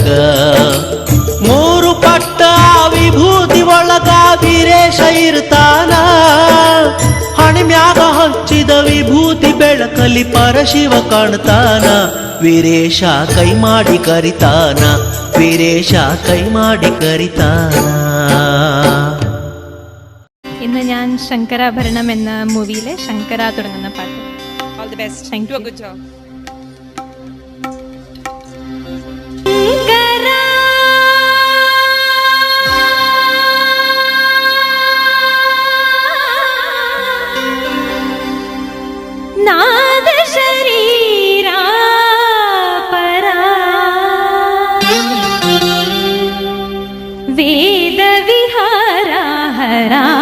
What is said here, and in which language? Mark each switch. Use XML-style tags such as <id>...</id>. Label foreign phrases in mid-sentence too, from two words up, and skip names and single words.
<kn>ಮೂರು ಪಟ್ಟ ವಿಭೂತಿ ಒಳಗ ವೀರೇಶ ಇರ್ತಾನ, ಹಣಿಮ್ಯಾಗ ಹಚ್ಚಿದ ವಿಭೂತಿ ಬೆಳಕಲಿ ಪರಶಿವ ಕಾಣ್ತಾನ. ವೀರೇಶ ಕೈ ಮಾಡಿ ಕರಿತಾನ, ವೀರೇಶ ಕೈ ಮಾಡಿ ಕರಿತಾನ.</kn> <ml>ഇന്ന് ഞാൻ ശങ്കരാഭരണം എന്ന മൂവിയിലെ ശങ്കര തുടങ്ങുന്ന പാട്ട്.</ml> <en>All the best. Thank you. Good job.</en> <sa>नाद शरीरा परा वेद विहारा हरा</sa>